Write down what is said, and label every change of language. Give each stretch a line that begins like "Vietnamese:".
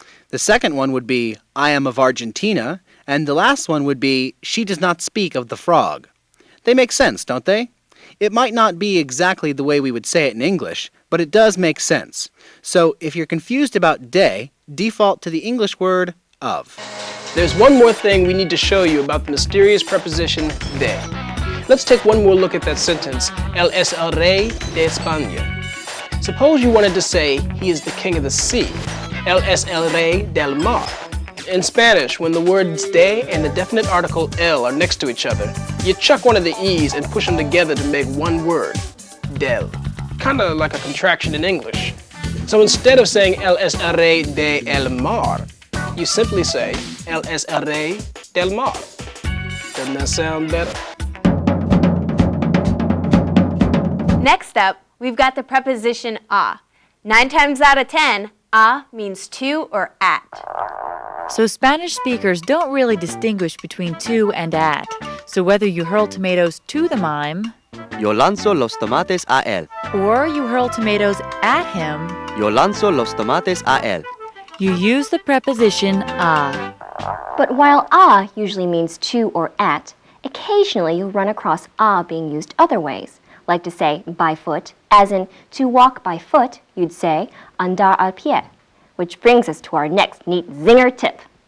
English: The second one would be, I am of Argentina, and the last one would be, she does not speak of the frog. They make sense, don't they? It might not be exactly the way we would say it in English, but it does make sense. So if you're confused about de, default to the English word of. There's one more thing we need to show you about the mysterious preposition de. Let's take one more look at that sentence,
Spanish: Él es el rey de España.
English: Suppose you wanted to say, he is the king of the sea.
Spanish: Él es el rey del mar.
English: In Spanish, when the words de and the definite article el are next to each other, you chuck one of the e's and push them together to make one word, del. Kinda like a contraction in English. So instead of saying
Spanish: Él es el rey de el mar,
English: you simply say,
Spanish: Él es el rey del mar.
English: Doesn't that sound better? Next up, we've got the preposition a. 9 times out of 10, a means to or at. So Spanish speakers don't really distinguish between to and at. So whether you hurl tomatoes to the mime,
Spanish: Yo lanzo los tomates a él.
English: or you hurl tomatoes at him,
Spanish: Yo lanzo los tomates a él.
English: you use the preposition a. But while a usually means to or at, occasionally you'll run across a being used other ways. Like to say by foot, as in to walk by foot, you'd say
Spanish: andar al pie.
English: Which brings us to our next neat zinger tip.